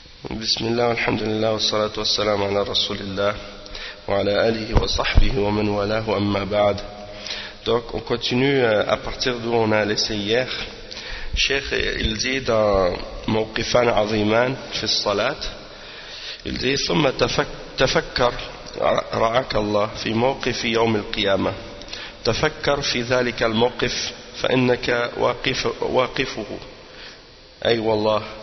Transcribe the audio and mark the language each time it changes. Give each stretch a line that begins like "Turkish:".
Arabic: بسم الله والحمد لله والصلاة والسلام على رسول الله وعلى آله وصحبه ومن والاه أما بعد.
French: Donc on continue à partir d'où on a laissé hier. Cheikh, il dit dans
Arabic: موقفان عظيمان في الصلاة,
French: il dit
Arabic: ثم تفكر رعاك الله في موقف يوم القيامة تفكر في ذلك الموقف فإنك واقف واقفه أي والله.